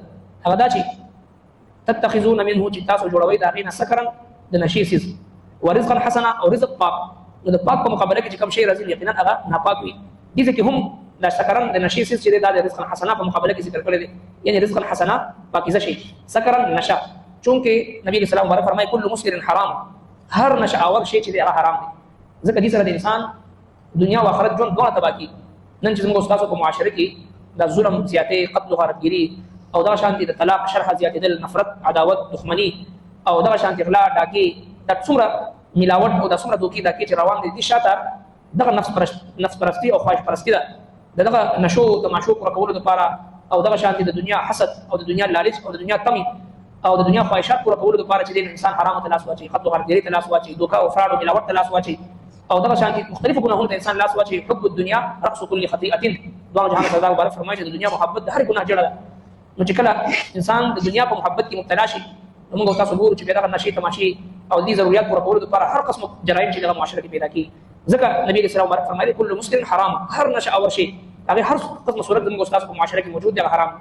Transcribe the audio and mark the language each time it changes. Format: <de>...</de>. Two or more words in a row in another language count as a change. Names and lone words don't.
<ps>هغه دا چې</ps> <ar>تتخذون منه</ar> <ps>چې تاسو جوړوي د هغې نه سکرا د نشې څیز،</ps> <ar>ورزقا حسنا</ar> <ps>او رزق پاک. نو د پاک په مقابله کې چې کوم شی راځي یقینا هغه ناپاک وي. دې کې هم دا سکرا د نشې څیز چې دا د</ps> <ar>رزق حسنا</ar> <ps>په مقابله کې ذکر کړی دی، یعنی</ps> <ar>رزق حسنا</ar> <ps>پاکیزه شي، سکرا نشه. چونکې نبی</ps> <ar>صلی الله علیه وسلم</ar> <ps>فرمایي</ps> <ar>کل مسکر حرام،</ar> <ps>هر نشه آور شی چې دی هغه حرام دی. ځکه دې سره د انسان دنیا او آخرت ژوند دواړه تباه کړي. نن چې زموږ ستاسو په معاشره کې دا ظلم زیاتې، قتل و غارتګیري او دغه شانتې د طلاق شرحه زیاتېدل، نفرت، عداوت، دښمني او دغه شانتې غلا، ډاکې، دا څومره ملاوټ او دا څومره دوکې ډاکې چې روان دي، دې شاته دغه نفس پرستي او خواهش پرستي ده. د دغه نشو تماشو پوره کولو لپاره او دغه شانتې د دنیا حسد او د دنیا لالچ او د دنیا تمې او د دنیا خواهشات پوره کولو لپاره چې د انسان حرامو ته لاس واچوي، قتل و غارتګیري ته لاس واچوي، دوکه او فراډ او ملاوټ ته لاس واچوي، او دغه شانتې مختلفو ګناهونو ته انسان لاس واچوي.</ps> <ar>حب الدنیا رأس كل خطيئة،</ar> <ps>دوه جهان سردار مبارک فرمایي چې د دنیا محبت د هر ګناه جړه ده. نو چې کله انسان د دنیا په محبت کې مبتلا شي، نو موږ تاسو ګورو چې دغه نشې تماشې او دې ضرورت پوره کولو لپاره هر قسم جرایم چې دغه معاشره کې پیدا کیږي. ځکه نبی</ps> <ar>صلی الله علیه وسلم</ar> <ps>فرمایي</ps> <ar>کل مسکر حرام،</ar> <ps>هر نشه اور شي هغه هر قسم صورت د موږ تاسو په معاشره کې موجود دی هغه حرام.</ps>